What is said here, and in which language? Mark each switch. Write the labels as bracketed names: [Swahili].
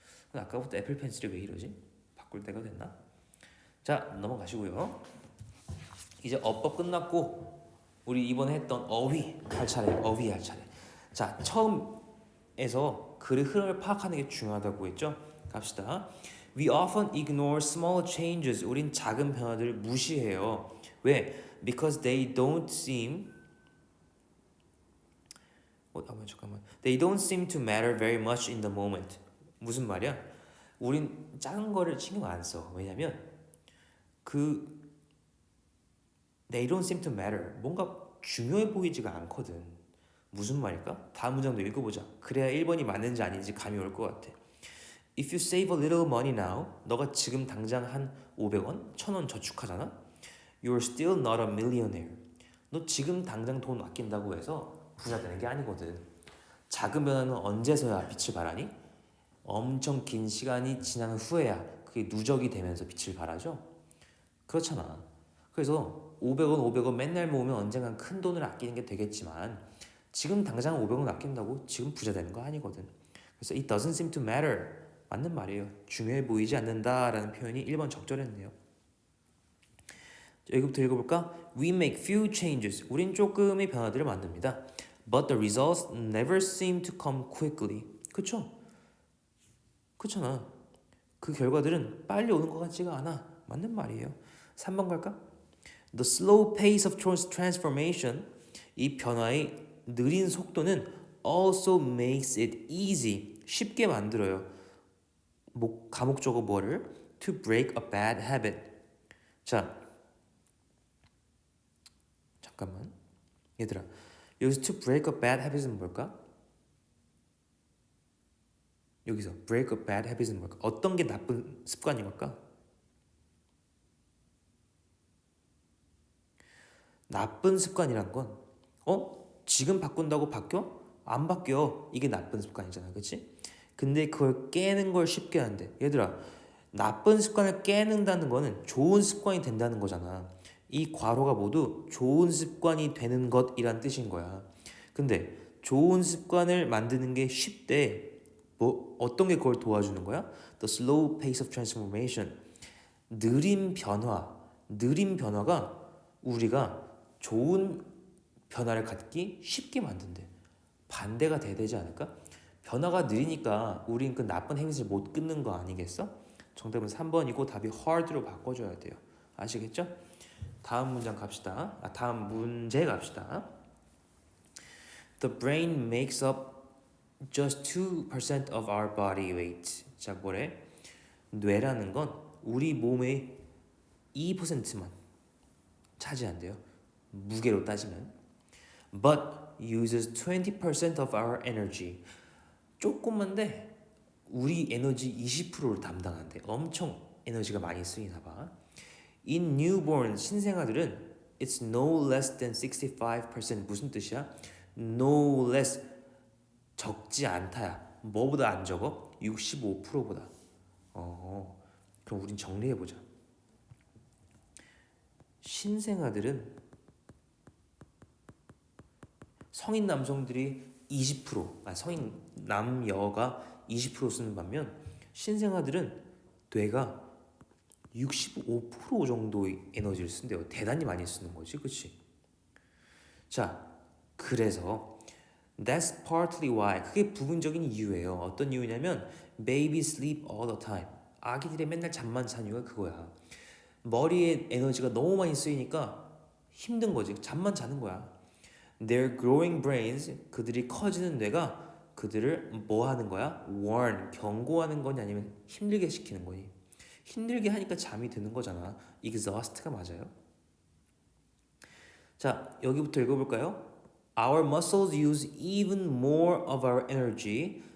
[Korean] 근데 아까부터 애플 펜슬이 왜 이러지? 바꿀 때가 됐나? 자, 넘어가시고요. 이제 어법 끝났고 우리 이번에 했던 어휘 할 차례. 자, 처음에서 글의 흐름을 파악하는 게 중요하다고 했죠. 갑시다. [English] We often ignore small changes. [Korean] 우린 작은 변화들을 무시해요. 왜? [English] Because they don't seem They don't seem to matter very much in the moment. [Korean] 무슨 말이야? 우린 작은 거를 신경 안 써. 왜냐면 [English] They don't seem to matter. [Korean] 뭔가 중요해 보이지가 않거든. 무슨 말일까? 다음 문장도 읽어보자. 그래야 1번이 맞는지 아닌지 감이 올 것 같아. [English] If you save a little money now, [Korean] 너가 지금 당장 한 500원, 1000원 저축하잖아? [English] You're still not a millionaire. [Korean] 너 지금 당장 돈 아낀다고 해서 부자 되는 게 아니거든. 작은 변화는 언제서야 빛을 발하니? 엄청 긴 시간이 지난 후에야 그게 누적이 되면서 빛을 발하죠. 그렇잖아. 그래서 500원 맨날 모으면 언젠간 큰 돈을 아끼는 게 되겠지만 지금 당장 500원 아낀다고 지금 부자 되는 거 아니거든. 그래서 [English] it doesn't seem to matter. [Korean] 맞는 말이에요. 중요해 보이지 않는다라는 표현이 1번 적절했네요. 여기부터 읽어볼까? [English] We make few changes. [Korean] 우린 조금의 변화들을 만듭니다. [English] But the results never seem to come quickly. [Korean] 그쵸? 그렇잖아. 그 결과들은 빨리 오는 것 같지가 않아. 맞는 말이에요. 3번 갈까? [English] The slow pace of transformation, [Korean] 이 변화의 느린 속도는 [English] also makes it easy, [Korean] 쉽게 만들어요. 가목적어 뭐를? [English] To break a bad habit. [Korean] 자, 잠깐만. 얘들아, 여기서 [English] to break a bad habit [Korean] 은 뭘까? 여기서 [English] break a bad habit [Korean] 은 뭘까? 어떤 게 나쁜 습관인 걸까? 나쁜 습관이란 건 지금 바꾼다고 바뀌어? 안 바뀌어. 이게 나쁜 습관이잖아. 그치? 근데 그걸 깨는 걸 쉽게 한대. 얘들아, 나쁜 습관을 깨는다는 거는 좋은 습관이 된다는 거잖아. 이 괄호가 모두 좋은 습관이 되는 것이란 뜻인 거야. 근데 좋은 습관을 만드는 게 쉽대. 어떤 게 그걸 도와주는 거야? [English] The slow pace of transformation. [Korean] 느린 변화. 느린 변화가 우리가 좋은 변화를 갖기 쉽게 만든대. 반대가 돼야 되지 않을까? 변화가 느리니까 우린 그 나쁜 행위를 못 끊는 거 아니겠어? 정답은 3번이고 답이 hard로 바꿔줘야 돼요. 아시겠죠? 다음 문장 갑시다. 다음 문제 갑시다. [English] The brain makes up just 2% of our body weight. [Korean] 자, 뭐래? 뇌라는 건 우리 몸의 2%만 차지한대요. 무게로 따지면. [English] But uses 20% of our energy. [Korean] 조금만데 우리 에너지 20%를 담당한대. 엄청 에너지가 많이 쓰이나 봐. [English] In newborn [Korean] 신생아들은 [English] it's no less than 65%. [Korean] 무슨 뜻이야? [English] No less [Korean] 적지 않다야. 뭐보다 안 적어? 65%보다. 그럼 우린 정리해 보자. 신생아들은 성인 남성들이 20%, 성인 남여가 20% 쓰는 반면 신생아들은 뇌가 65% 정도의 에너지를 쓴대요. 대단히 많이 쓰는 거지, 그치? 자, 그래서 [English] that's partly why, [Korean] 그게 부분적인 이유예요. 어떤 이유냐면 [English] babies sleep all the time. [Korean] 아기들이 맨날 잠만 자는 이유가 그거야. 머리에 에너지가 너무 많이 쓰이니까 힘든 거지. 잠만 자는 거야. [English] Their growing brains, [Korean] 그들이 커지는 뇌가 그들을 뭐 하는 거야? warn, 경고하는 거냐 아니면 힘들게 시키는 거니? 힘들게 하니까 잠이 드는 거잖아. exhaust가 맞아요. 자, 여기부터 읽어볼까요? [English] Our muscles use even more of our energy.